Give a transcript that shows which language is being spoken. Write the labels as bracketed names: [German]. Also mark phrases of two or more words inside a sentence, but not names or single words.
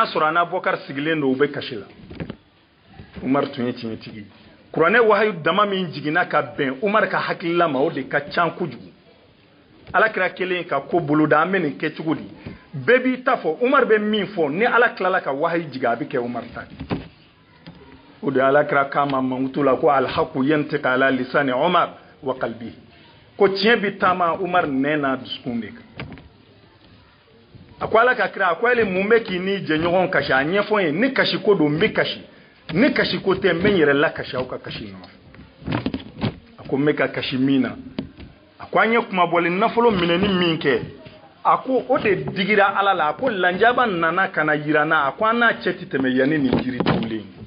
[Bambara] sɔrɔ a n'a Abubakar sigilen don u bɛ kasi la Umar tun ye tiɲɛtigi kuranɛ wahayu dama min jiginna ka bɛn Umar ka hakilila ma o de ka can kojugu alakira kelen ka ko boloda an bɛ nin kɛ cogo di bɛɛ b'i ta fɔ Umar bɛ min fɔ ni ala tilala ka wahayu jigin a bɛ kɛ Umar ta o de alakira kama mangutu la ko [Arabic] الحق ينطق على لسان عمر وقلبه [Bambara] ko tiɲɛ bi taama Umar nɛna dusukun de kan a ko ala ka kira a ko ale mun bɛ k'i ni jɛɲɔgɔn kasi a ɲɛfɔ ye ni kasi ko don n bɛ kasi ni kasi ko tɛ n bɛ n yɛrɛ la kasi aw ka kasi nɔfɛ a ko n bɛ ka kasi min na a ko an ye kumabɔli nafolo minɛni min kɛ a ko o de digira ala la a ko lanjaba nana ka na yira n na a ko an n'a cɛ tɛ tɛmɛ yanni nin jiri turulen